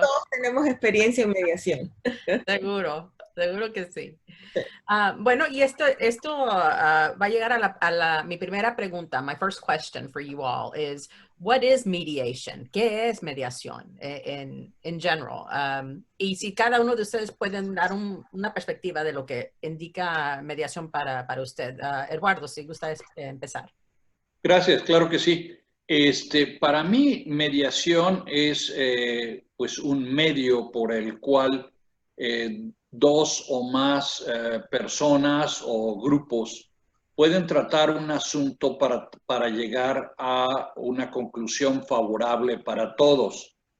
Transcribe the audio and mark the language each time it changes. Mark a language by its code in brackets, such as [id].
[es] Todos tenemos experiencia en mediación. Seguro que sí. Bueno, y esto va a llegar a mi primera pregunta. [en] My first question for you all is, what is mediation? [es] ¿Qué es mediación en general? Y si cada uno de ustedes pueden dar una perspectiva de lo que indica mediación para usted. Eduardo, si gusta empezar. Gracias, claro que sí. Para mí, mediación es pues un medio por el cual dos o más personas o grupos pueden tratar un asunto para llegar a una conclusión favorable para todos.